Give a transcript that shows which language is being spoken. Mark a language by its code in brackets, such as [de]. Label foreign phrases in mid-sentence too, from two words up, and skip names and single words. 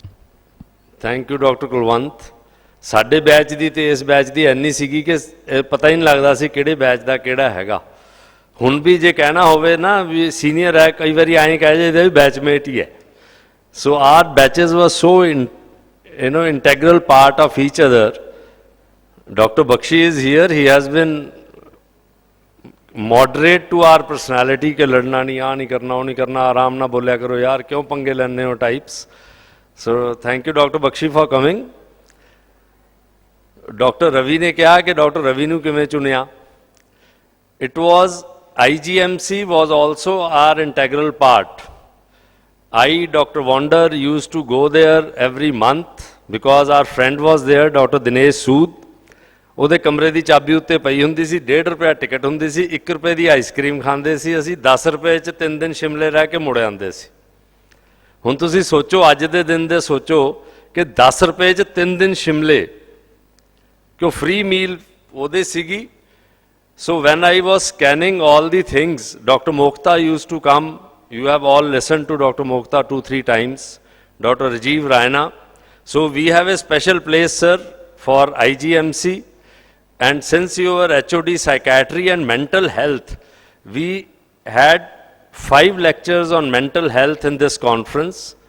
[en] thank you doctor Kulwant. [pa] ਸਾਡੇ ਬੈਚ ਦੀ ਤੇ ਇਸ ਬੈਚ ਦੀ ਇੰਨੀ ਸੀਗੀ ਕਿ ਪਤਾ ਹੀ ਨਹੀਂ ਲੱਗਦਾ ਸੀ ਕਿਹੜੇ ਬੈਚ ਦਾ ਕਿਹੜਾ ਹੈਗਾ। ਹੁਣ ਵੀ ਜੇ ਕਹਿਣਾ ਹੋਵੇ ਨਾ ਵੀ ਸੀਨੀਅਰ ਹੈ, ਕਈ ਵਾਰੀ ਐਂ ਕਹਿ ਜਾਈਦਾ ਵੀ ਬੈਚਮੇਟ ਹੀ ਹੈ। [en] so our batches was so integral part of each other. Dr. Bakshi is here. He has been moderate to our personality [pa] ਕਿ ਲੜਨਾ ਨਹੀਂ, ਆ ਨਹੀਂ ਕਰਨਾ, ਵੋ ਨਹੀਂ ਕਰਨਾ, ਆਰਾਮ ਨਾ ਬੋਲਿਆ ਕਰੋ ਯਾਰ, ਕਿਉਂ ਪੰਗੇ ਲੈਣੇ ਹੋ [en] types. So thank you Dr. Bakshi for coming. Dr. [pa] Ravi ने क्या कि Dr. Ravi ਨੂੰ ਕਿਵੇਂ ਚੁਣਿਆ? [en] It was IGMC was also our integral part. I, Dr. Wander, used to go there every month because our friend was there, Dr. Dinesh Sood. [pa] ਉਹਦੇ ਕਮਰੇ ਦੀ ਚਾਬੀ ਉੱਤੇ ਪਈ ਹੁੰਦੀ ਸੀ, 1.5 ਰੁਪਏ ਟਿਕਟ ਹੁੰਦੀ ਸੀ, 1 ਰੁਪਏ ਦੀ ਆਈਸਕ੍ਰੀਮ ਖਾਂਦੇ ਸੀ ਅਸੀਂ, 10 ਰੁਪਏ 'ਚ 3 ਦਿਨ ਸ਼ਿਮਲੇ ਰਹਿ ਕੇ ਮੁੜ ਆਉਂਦੇ ਸੀ। ਹੁਣ ਤੁਸੀਂ ਸੋਚੋ, ਅੱਜ ਦੇ ਦਿਨ ਦੇ ਸੋਚੋ ਕਿ 10 ਰੁਪਏ 'ਚ 3 ਦਿਨ ਸ਼ਿਮਲੇ, ਕਿਉਂ [en] free meal [pa] ਉਹਦੇ ਸੀਗੀ। [en] So when I was scanning all the things, Dr. Mokhta used to come. You have all listened to Dr. Mokhta 2-3 times. Dr. Rajiv Raina. So we have a special place, sir, for IGMC. And since you were HOD Psychiatry and Mental Health, we had 5 lectures on mental health in this conference.